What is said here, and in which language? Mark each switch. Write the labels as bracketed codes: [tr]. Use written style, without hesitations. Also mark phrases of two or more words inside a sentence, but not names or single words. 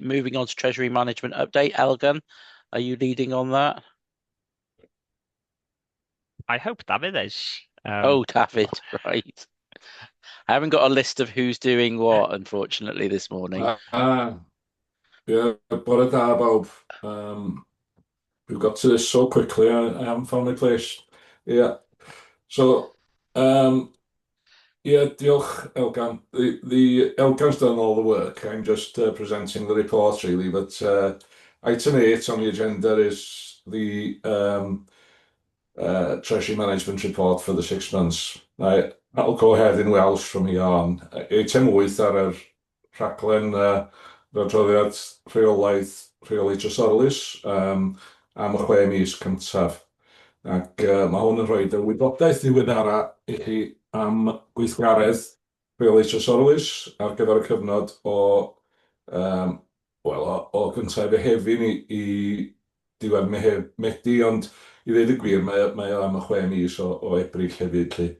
[en] Moving on to Treasury Management update. Elgan, are you leading on that? I hope David is. David, right. I haven't got a list of who's doing what, unfortunately, this morning. Yeah, [cy] bore da bawb. [en] We've got to this so quickly. I haven't found my place. Yeah. So, yeah, [cy] diolch, Elgan. [en] The Elgan's done all the work. I'm just presenting the report, really. But item 8 on the agenda is the Treasury Management Report for the 6 months. Now, that'll go ahead in Welsh from here on. [cy] Item 8 ar yr rhaglen adroddiad rheoli trysorlus am y 6 mis cyntaf. Ac mae hwn yn rhoi y wybodaeth ddiweddara i chi am gweithgaredd rheoli trysorlus ar gyfer y cyfnod o gyntaf Mehefin i diwedd Medi, ond i ddweud y gwir, mae o am y 6 mis o Ebrill hefyd.